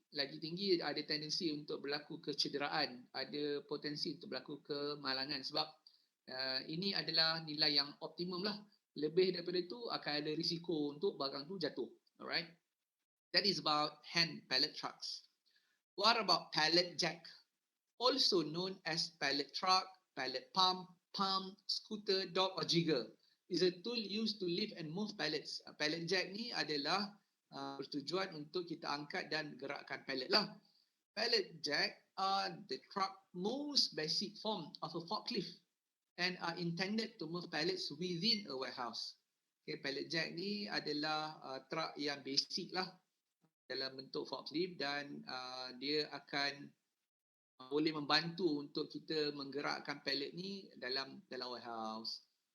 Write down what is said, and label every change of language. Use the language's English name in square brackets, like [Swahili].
[Malay] Lagi tinggi ada tendensi untuk berlaku kecederaan, ada potensi untuk berlaku kemalangan sebab ini adalah nilai yang optimum lah. Lebih daripada itu akan ada risiko untuk barang tu jatuh. [English] Alright. That is about hand pallet trucks. What about pallet jack? Also known as pallet truck, pallet pump, scooter, dog or jigger. Is a tool used to lift and move pallets. [Malay] Pallet jack ni adalah bertujuan untuk kita angkat dan gerakkan pallet lah. [English] Pallet jack are the truck most basic form of a forklift and are intended to move pallets within a warehouse. [Malay] Okay, pallet jack ni adalah truck yang basic lah dalam bentuk forklift dan dia akan boleh membantu untuk kita menggerakkan pallet ni dalam warehouse.